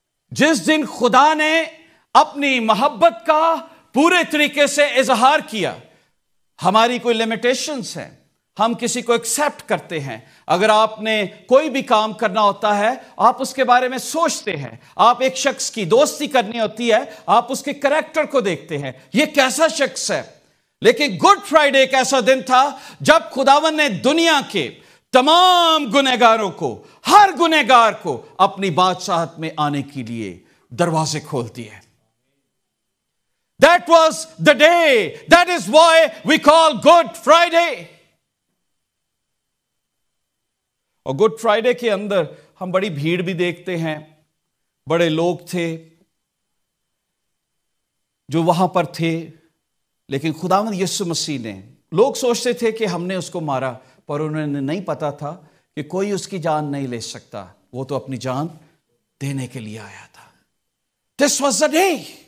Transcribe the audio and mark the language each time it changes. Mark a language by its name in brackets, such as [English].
[Urdu] جس دن خدا نے اپنی محبت کا پورے طریقے سے اظہار کیا۔ ہماری کوئی لیمیٹیشنز ہیں، ہم کسی کو ایکسیپٹ کرتے ہیں۔ اگر آپ نے کوئی بھی کام کرنا ہوتا ہے آپ اس کے بارے میں سوچتے ہیں، آپ ایک شخص کی دوستی کرنی ہوتی ہے آپ اس کے کریکٹر کو دیکھتے ہیں، یہ کیسا شخص ہے۔ لیکن گڈ فرائیڈے ایک ایسا دن تھا جب خداوند نے دنیا کے تمام گنہگاروں کو، ہر گنہگار کو اپنی بادشاہت میں آنے کے لیے دروازے کھول دیے۔ [English] That was the day. That is why we call Good Friday. [Urdu] اور گڈ فرائیڈے کے اندر ہم بڑی بھیڑ بھی دیکھتے ہیں، بڑے لوگ تھے جو وہاں پر تھے، لیکن خداوند یسوع مسیح نے، لوگ سوچتے تھے کہ ہم نے اس کو مارا، پر انہوں نے نہیں پتا تھا کہ کوئی اس کی جان نہیں لے سکتا، وہ تو اپنی جان دینے کے لیے آیا تھا۔ [English] This was the day.